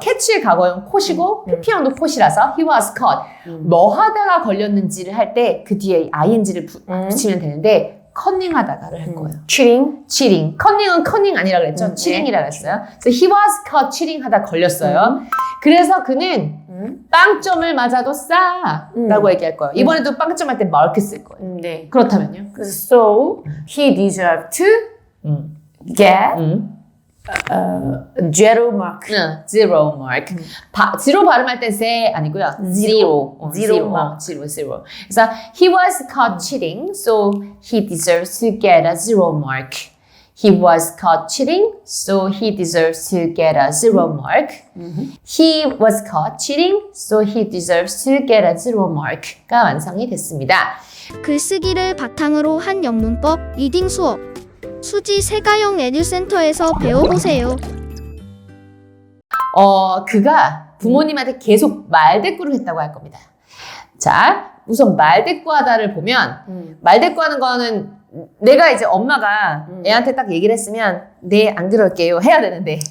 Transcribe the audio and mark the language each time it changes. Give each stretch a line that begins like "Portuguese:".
Korean: 캐치의 과거형 caught,이고 PP형도 caught이라서
English: he was caught.
Korean: 뭐 하다가 걸렸는지를 할 때 그 뒤에 ing를 붙이면 되는데 컨닝하다가를 할 거예요.
English: cheating.
Korean: 컨닝은 컨닝 아니라 그랬죠. cheating이라 그랬어요. 그래서
English: he was caught cheating
Korean: 하다 걸렸어요. 그래서 그는 빵점을 맞아도 싸라고 얘기할 거예요. 이번에도 빵점 할 때 mark 쓸 거예요. 네. 그렇다면요? 그래서
English: so he deserved to get zero mark. zero mark.
Korean: zero 발음할 땐 세 아니고요.
English: zero. zero.
Korean: 그래서
English: he was caught cheating, so he deserves to get a zero mark. He was caught cheating, so he deserves to get a zero mark. He was caught cheating, so he deserves to get a zero mark가
Korean: 완성이 됐습니다. 글쓰기를 바탕으로 한 영문법 리딩 수업 수지 세가영 에듀센터에서 배워보세요. 그가 부모님한테 계속 말대꾸를 했다고 할 겁니다. 자, 우선 말대꾸하다를 보면 말대꾸하는 거는 내가 이제 엄마가 애한테 딱 얘기를 했으면 네, 안 그럴게요 해야 되는데